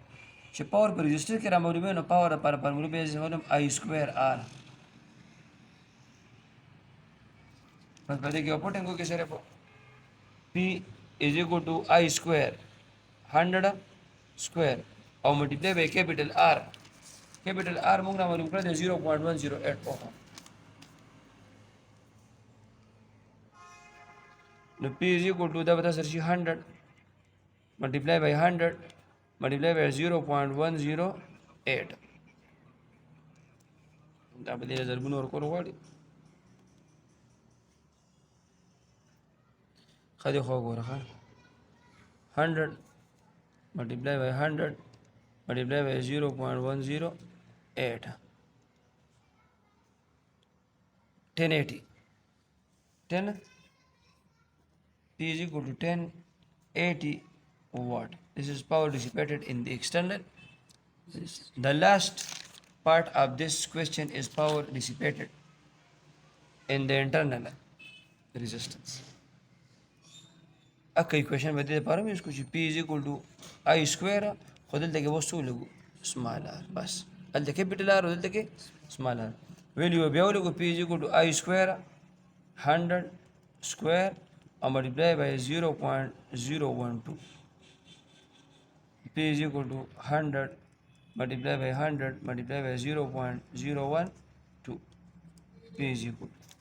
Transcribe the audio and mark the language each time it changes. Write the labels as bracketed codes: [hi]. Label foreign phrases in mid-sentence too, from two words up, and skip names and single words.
[ps] چې پاور په ريزسټر کې را معلوموي نو پاور لپاره فارموله به یې معلوم [en] I square R. [ps] بس په دې کې پوټینګ وکړئ صرف [en] P is equal to I square [ps] 100 square او [en] multiply by capital R. capital R [ps] موږ را معلوم کړی دی 0.108 ohm. [en] نو P is equal to [ps] دا به تاسو راشي [en] 100 multiply by 100 multiply by 0.108. [ps] دا به دې ضربونه ورکول غواړي. ښه دی خو وګوره [en] 100 multiply by 100 multiply by 0.108 1080 10 P is equal to 1080 watt. This is power dissipated in the external The last part of this question is power dissipated in the internal resistance. [ps] اکه equation به دې لپاره مې یوز کړو چې [en] P is equal to I square [ps] خو دلته کې اوس څه ولګو [en] small r [ps] بس هلته [en] capital R [ps] او دلته کې [en] small r [ps] ویلیو بیا ولګو [en] P is equal to I square 100 square or multiply by 0.012 P is equal to 100 multiply by 100 multiply by 0.012 P is equal to